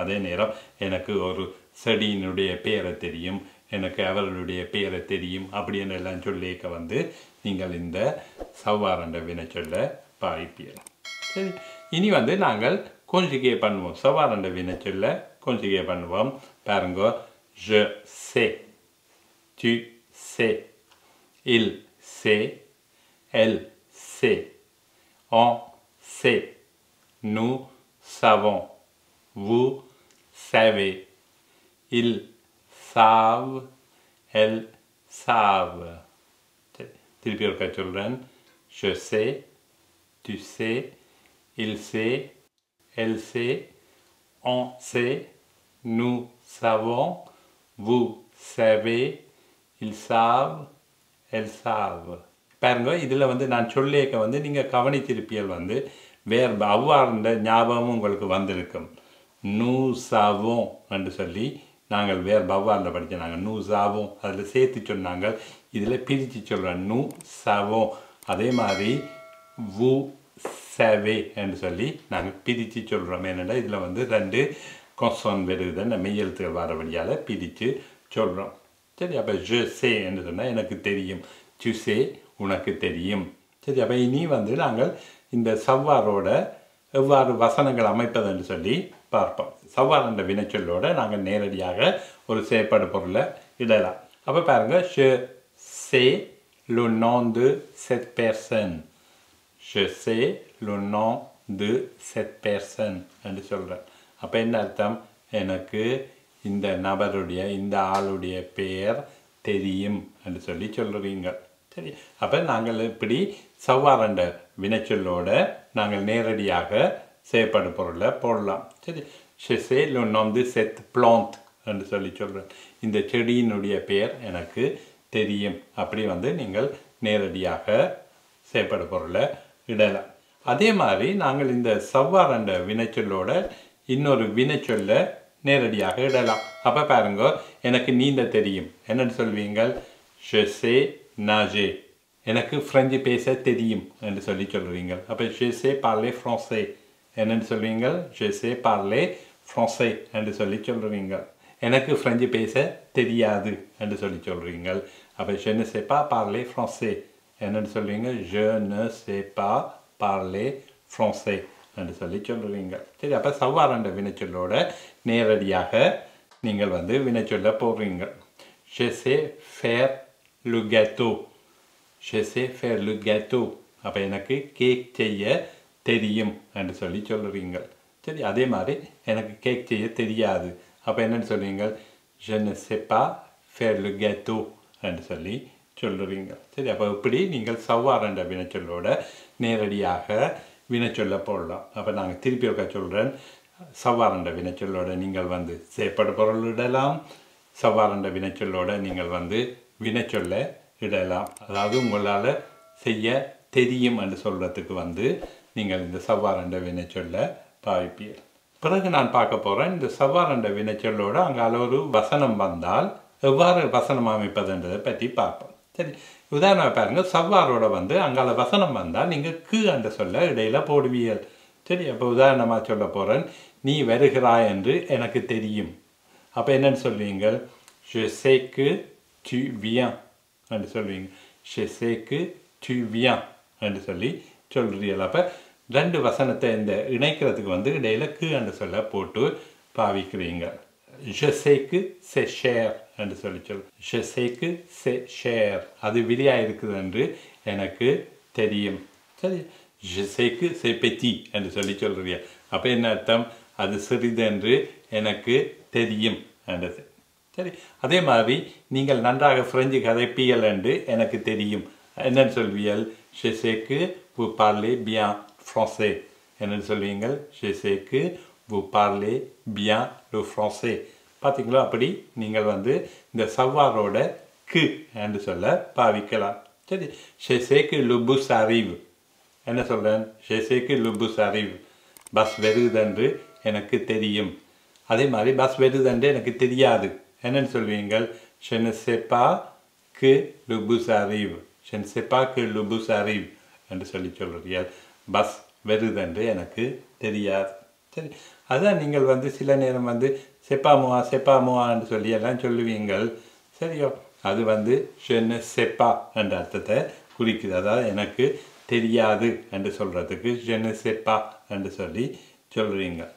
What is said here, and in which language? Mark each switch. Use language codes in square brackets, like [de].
[ta] அதே நேரம் எனக்கு ஒரு செடியினுடைய பெயரை தெரியும், எனக்கு அவர்களுடைய பெயரை தெரியும், அப்படின்னு எல்லாம் சொல்லிக்க நீங்கள் இந்த சவ்வார் என்ற வினைச்சொல்லை பாவிப்பீர்கள். சரி, இனி நாங்கள் conjugué பண்ணுவோம். சவ்வார் என்ற வினைச்சொல்லை conjugué பண்ணுவோம். பாருங்க, [fr] je sais, tu sais, il sait, elle sait, on sait, nous savons, vous savez, ils savent, elles savent. [ta] திருப்பி ஒருக்கா சொல்கிறேன். [fr] Je sais, tu sais, il sait, elle sait, on sait, nous savons, vous savez, ils savent, elles savent. [ta] பாருங்க, இதில் நான் சொல்லியிருக்க நீங்கள் கவனித்திருப்பியல் வேறு அவ்வாறுன்ற ஞாபகமும் உங்களுக்கு வந்திருக்கும். [fr] nous savons [ta] என்று சொல்லி நாங்கள் வேறு பவ்வாரில் படித்தோம். நாங்கள் [fr] nous savons [ta] அதில் சேர்த்து சொன்னாங்க, இதில் பிரித்து சொல்கிறோம் nous savons. அதே மாதிரி [fr] vous savez [ta] என்று சொல்லி நாங்கள் பிரித்து சொல்கிறோம். ஏன்னா இதில் ரெண்டு கொன்சோன் வருது, அந்த மெய்யெழுத்துகள் வரபடியால் பிரித்து சொல்கிறோம். சரி, அப்போ [fr] je sais [ta] என்று சொன்னால் எனக்கு தெரியும், [fr] tu sais [ta] உனக்கு தெரியும். சரி, அப்போ இனி நாங்கள் இந்த சவ்வாரோட எவ்வாறு வசனங்கள் அமைப்பது என்று சொல்லி பார்ப்போம். சவ்வார் என்ற வினைச்சொல்லோடு நாங்கள் நேரடியாக ஒரு செயற்பாடு பொருளை இடலாம். அப்போ பாருங்கள், [fr] je sais le nom de cette personne. Je sais le nom de cette personne [ta] என்று சொல்கிறேன். அப்போ என்ன அர்த்தம்? எனக்கு இந்த நபருடைய, இந்த ஆளுடைய பெயர் தெரியும் என்று சொல்லி சொல்கிறீங்க. சரி, அப்போ நாங்கள் இப்படி சவ்வார் என்ற வினைச்சொல்லோடு நாங்கள் நேரடியாக செயற்பாடு பொருளை போடலாம். சரி, [fr] je sais le nom de cette plante [ta] என்று சொல்லி சொல்கிறேன். இந்த செடியினுடைய பெயர் எனக்கு தெரியும். அப்படி நீங்கள் நேரடியாக செயற்பாடு பொருளை இடலாம். அதே மாதிரி நாங்கள் இந்த சவ்வார் என்ற வினைச்சொல்லோட இன்னொரு வினைச்சொல்லை நேரடியாக இடலாம். அப்போ பாருங்க, எனக்கு நீந்த தெரியும் என்னென்னு சொல்வீங்கள்? [fr] je sais nager. [ta] எனக்கு ஃப்ரெஞ்சு பேச தெரியும் என்று சொல்லி சொல்கிறீங்க. [fr] அப்போ je sais parler français [ta] என்னென்னு சொல்வீங்கள்? [fr] je sais parler français [ta] என்று சொல்லி சொல்கிறீங்க. எனக்கு ஃப்ரெஞ்சு பேச தெரியாது என்று சொல்லி சொல்கிறீங்க. [fr] அப்போ je ne sais pas parler français [ta] என்னென்னு சொல்வீங்க? [fr] je ne sais pas parler français [ta] என்று சொல்லி சொல்கிறீங்க. சரி, அப்போ சவ்வார் என்ற வினைச்சொல்லோட நேரடியாக நீங்கள் வினைச்சொல்ல போடுறீங்க. [fr] je sais faire le gâteau. je sais faire le gâteau. [ta] அப்போ எனக்கு கேக் செய்ய தெரியும் என்று சொல்லி சொல்கிறீங்க. சரி, அதே மாதிரி எனக்கு கேக் செய்ய தெரியாது. அப்போ என்னென்னு சொல்வீங்க? [fr] je ne sais pas faire le gâteau [ta] என்று சொல்லி சொல்கிறீங்க. சரி, அப்போ இப்படி நீங்கள் சவ்வார் என்ற வினைச்சொல்லோட நேரடியாக வினைச்சொல்ல போடலாம். அப்போ நாங்கள் திருப்பி ஒருக்கா சொல்கிறேன். சவ்வார் என்ற வினைச்சொல்லோட நீங்கள் செயற்படு பொருள் இடலாம், சவ்வாறண்ட வினைச்சொல்லோட நீங்கள் வந்து வினைச்சொல்ல இடலாம். அதாவது உங்களால் செய்ய தெரியும் என்று சொல்கிறதுக்கு வந்து நீங்கள் இந்த சவ்வாறண்ட வினைச்சொல்ல பாவிப்பீர்கள். பிறகு நான் பார்க்க போகிறேன் இந்த சவ்வாறண்ட வினைச்சொல்லோடு அங்கால ஒரு வசனம் வந்தால் எவ்வாறு வசனம் அமைப்பதுன்றதை பற்றி பார்ப்போம். சரி, உதாரணம் பாருங்க, சவ்வாரோட வந்து அங்கால வசனம் வந்தால் நீங்கள் கு என்ற சொல்ல இடையில போடுவீர்கள். சரி, அப்போ உதாரணமாக சொல்ல போகிறேன், நீ வருகிறாய் என்று எனக்கு தெரியும். அப்போ என்னன்னு சொல்வீங்க? [fr] Je sais que tu viens [ta] என்று சொல்வீங்க. [fr] Je sais que tu viens [ta] என்று சொல்லி சொல்கிறீர்கள். அப்போ ரெண்டு வசனத்தை இந்த இணைக்கிறதுக்கு வந்து இடையில கு என்று சொல்ல போட்டு பாவிக்கிறீங்க. [fr] Je sais que c'est cher [ta] என்று சொல்லி [fr] Je sais que c'est cher, [ta] அது விலையாக இருக்குது என்று எனக்கு தெரியும். [fr] சரி, Je sais que c'est petit [ta] என்று சொல்லி சொல்கிறீங்க. அப்போ என்ன அர்த்தம்? அது சிறிது என்று எனக்கு தெரியும் என்றது. சரி, அதே மாதிரி நீங்கள் நன்றாக பிரெஞ்சு கதைப்பீர்கள் என்று எனக்கு தெரியும். என்னன்னு சொல்வீர்கள்? [fr] Je sais que vous parlez bien français. [ta] என்னன்னு சொல்வீங்கள்? [fr] Je sais que vous parlez bien le français. [ta] பார்த்தீங்களா? அப்படி நீங்கள் வந்து இந்த சவ்வாரோட கு என்று சொல்ல பாவிக்கலாம். [fr] சரி, Je sais que le bus arrive. [ta] என்ன சொல்கிறேன்? [fr] Je sais que le bus arrive. [ta] Bus வருதென்று எனக்கு தெரியும். அதே மாதிரி பஸ் வருதென்று எனக்கு தெரியாது. என்னன்னு சொல்வீங்கள்? [fr] Je ne sais pas que le bus arrive. Je ne sais pas que le bus arrive [ta] என்று சொல்லி சொல்கிறீர்கள். பஸ் வருதென்று எனக்கு தெரியாது. சரி, அதான் நீங்கள் வந்து சில நேரம் வந்து செப்பாமுவா செப்பாமுவான்னு சொல்லி எல்லாம் சொல்லுவீங்கள். சரியோ, அது வந்து [fr] je ne sais pas [ta] என்ற அர்த்தத்தை குறிக்குது. அதாவது எனக்கு தெரியாது என்று சொல்கிறதுக்கு [fr] je ne sais pas [ta] என்று சொல்லி சொல்கிறீங்க.